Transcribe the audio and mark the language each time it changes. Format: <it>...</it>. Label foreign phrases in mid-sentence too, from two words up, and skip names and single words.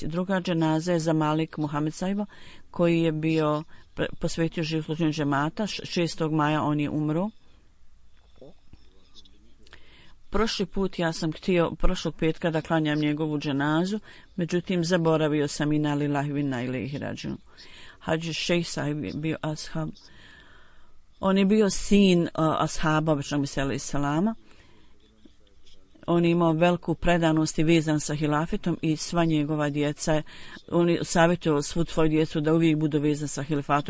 <bs>Druga dženaza je za Malik Muhammed Saiba, koji je bio posvetio život služenju džemata. 6. maja on je umro. Prošli put ja sam htio prošlog petka da klanjam njegovu dženazu, međutim zaboravio sam</bs> <ar>إنا لله وإنا إليه راجعون.</ar> <bs>Hadži Šejh Sahib je bio ashab. On je bio sin ashaba običnog Mesija</bs> <ar>alejhi selama.</ar> <bs>On je imao veliku predanost i vezan sa hilafetom i sva njegova djeca. On je savjetovao svu svoju djecu da uvijek budu vezani sa hilafatom.</bs>